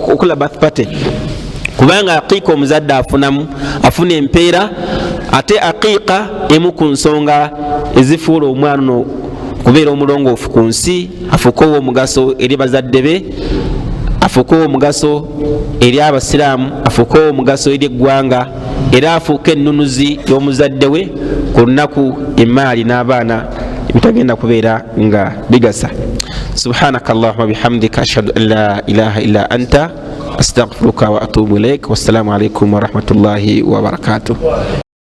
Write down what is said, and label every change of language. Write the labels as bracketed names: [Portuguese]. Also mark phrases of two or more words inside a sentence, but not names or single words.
[Ganda] okola birthday kubanga aqiqa omuzadde afuna empeera, ate aqiqa emu ku nsonga ezifuula omwana ono kubeera omulongoofu ku nsi, afuuke ow'omugaso eri bazadde be, afuuke ow'omugaso eri abasiraamu, afuuke ow'omugaso eri eggwanga, era afuuke ennunuzi y'omuzadde we ku lunaku emaali n'abaana ebitagenda kubeera nga bigasa. [Arabic] سبحانك اللهم وبحمدك أشهد أن لا إله إلا أنت أستغفرك وأتوب إليك. والسلام عليكم ورحمة الله وبركاته.